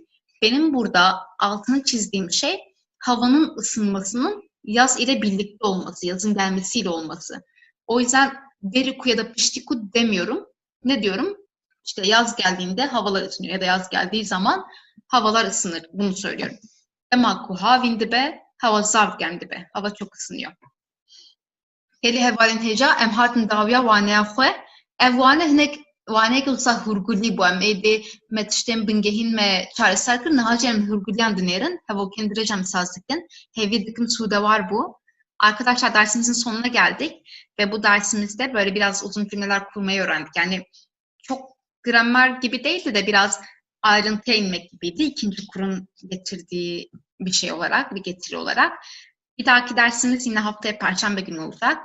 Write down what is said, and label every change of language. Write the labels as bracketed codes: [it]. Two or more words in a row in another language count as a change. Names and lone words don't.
[tr] Benim burada altını çizdiğim şey havanın ısınmasının yaz ile birlikte olması, yazın gelmesiyle olması. O yüzden veriku ya da piştiku demiyorum. Ne diyorum? İşte yaz geldiğinde havalar ısınıyor ya da yaz geldiği zaman havalar ısınır. Bunu söylüyorum. [ku] Demaku havin dibe, hava zav gemdibe. [tr] Hava çok ısınıyor. [ku] Heli hevalin heja em hatin dawiya waneya xwe ev wane hinek wane ki usa hurgulî bu em êdê me tiştên bingehîn me çareser kirin niha jî em hurguliyan dinêrin hevokên dirêj em saz dikin hêvî dikim sûdewar bu. [tr] Arkadaşlar dersimizin sonuna geldik ve bu dersimizde böyle biraz uzun cümleler kurmayı öğrendik. Yani çok gramer gibi değildi de biraz ayrıntıya inmek gibiydi. İkinci kurun getirdiği bir şey olarak, bir getiri olarak. Bir dahaki dersimiz yine haftaya Perşembe günü olacak.